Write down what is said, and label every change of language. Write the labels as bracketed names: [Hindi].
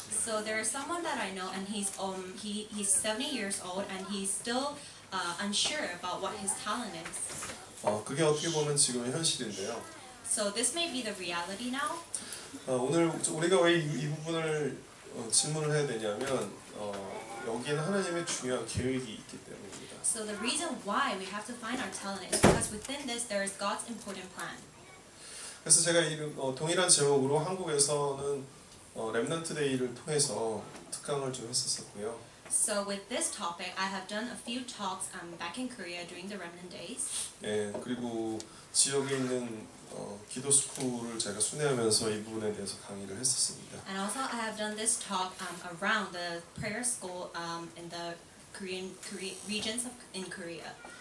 [English] So there is someone that I know, and he's 70 years old, and he's still unsure about what his talent is. [Korean] 그게 어떻게 보면 지금의 현실인데요. [English] So this may be the reality now. [Korean] 오늘 우리가 왜 이 부분을 질문을 해야 되냐면 여기에는 하나님의 중요한 계획이 있기 때문입니다. [English] So the reason why we have to find our talent is because within this there is God's important plan. [Korean] 그래서 제가 동일한 제목으로 한국에서는 렘넌트 데이를 통해서 특강을 좀 했었고요. [English] So with this topic, I have done a few talks back in Korea during the Remnant days. [Korean] 예, 그리고 지역에 있는 기도 스쿨을 제가 순회하면서 이 부분에 대해서 강의를 했었습니다. [English] And also I have done this talk around the prayer school in the Korean regions in Korea.